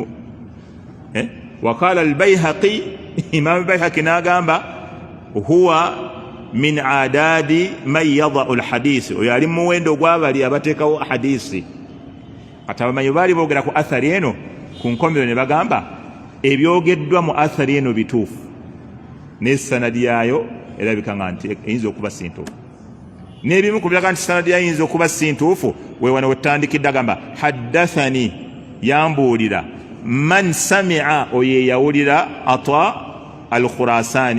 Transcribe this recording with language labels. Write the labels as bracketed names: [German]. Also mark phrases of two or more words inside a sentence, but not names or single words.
[Arabic] وقال البيهقي الإمام البيهقي n'agamba هو من عداد من يضع الحديث, [Ganda] oyo ali mu muwendo gw'abali abateekawo hadisi. Kati abamanyi baali boogera ku athari eno ku nkomero ne bagamba ebyogeddwa mu athari eno bituufu n'essanadi yayo erabika nga nti eyinza okuba si ntuufu, n'ebimu ku biraga nti sanadi yayo eyinza okuba si ntuufu weewano wetutandikidde agamba haddathani yambuulira [Arabic] من سمع, [Ganda] oyo yawulira Ata al-Khurasani.